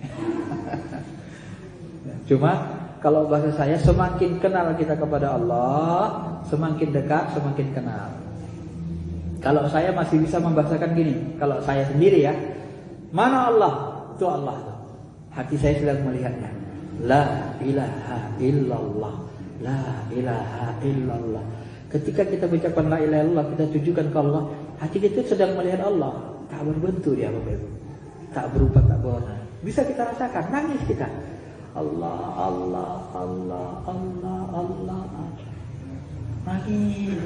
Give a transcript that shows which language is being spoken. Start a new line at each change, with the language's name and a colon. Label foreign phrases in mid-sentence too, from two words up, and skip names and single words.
Indonesian: Cuma kalau bahasa saya, semakin kenal kita kepada Allah, semakin dekat, semakin kenal. Kalau saya masih bisa membahasakan gini, kalau saya sendiri ya, mana Allah? Itu Allah. Hati saya sedang melihatnya.
Arabic: لا إله إلا الله، لا إله إلا الله.
Indonesian: Ketika kita ucapkan
Arabic: لا إله إلا الله,
Indonesian: kita tujukan ke Allah, hati kita sedang melihat Allah. Tak berbentuk dia Bapak Ibu, tak berupa, tak berwarna. Bisa kita rasakan, nangis kita. Allah, Allah, Allah, Allah, Allah, nangis.